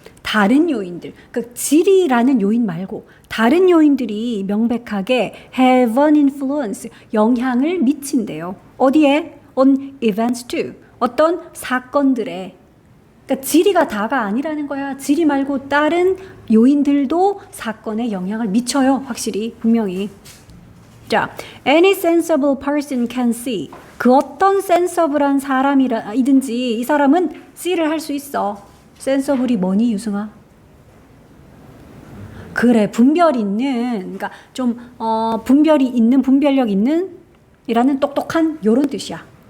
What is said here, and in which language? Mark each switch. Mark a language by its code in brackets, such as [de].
[ko] 다른 요인들, 그러니까 질이라는 요인 말고 다른 요인들이 명백하게 [en] have an influence, [ko] 영향을 미친대요. 어디에? [en] on events too. [ko] 어떤 사건들에. 그러니까 지리가 다가 아니라는 거야. 지리 말고 다른 요인들도 사건에 영향을 미쳐요. 확실히, 분명히. [en] 자, any sensible person can see. [ko] 그 어떤 sensible한 사람이든지 이 사람은 see를 할 수 있어. sensible이 뭐니, 유승아? 그래, 분별 있는, 그러니까 좀 분별이 있는, 분별력 있는 이라는 똑똑한 요런 뜻이야.